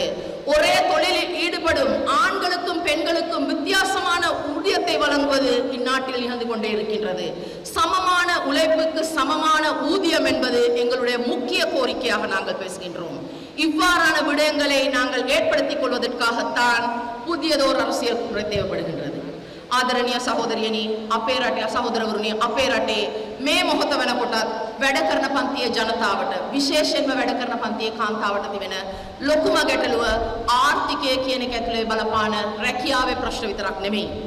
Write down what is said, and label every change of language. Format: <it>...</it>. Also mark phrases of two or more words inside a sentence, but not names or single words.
<ta>ஒரே தொழிலில் ஈடுபடும் ஆண்களுக்கும் பெண்களுக்கும் வித்தியாசமான ஊதியத்தை வழங்குவது இந்நாட்டில் நிகழ்ந்து கொண்டே இருக்கின்றது. சமமான உழைப்புக்கு சமமான ஊதியம் என்பது எங்களுடைய முக்கிய கோரிக்கையாக நாங்கள் பேசுகின்றோம். இவ்வாறான விடயங்களை நாங்கள் ஏற்படுத்திக் கொள்வதற்காகத்தான் புதியதோர் அரசியல் முறை தேவைப்படுகின்றது.</ta> <si>ආදරණීය සහෝදරියනි, අපේ රටේ සහෝදරවරුනි, අපේ රටේ මේ මොහොත වෙනකොටත් වැඩ කරන පන්තියේ ජනතාවට, විශේෂයෙන්ම වැඩ කරන පන්තියේ කාන්තාවට තිබෙන ලොකුම ගැටලුව ආර්ථිකය කියන එක ඇතුලේ බලපාන රැකියාවේ ප්‍රශ්න විතරක් නෙමෙයි.</si>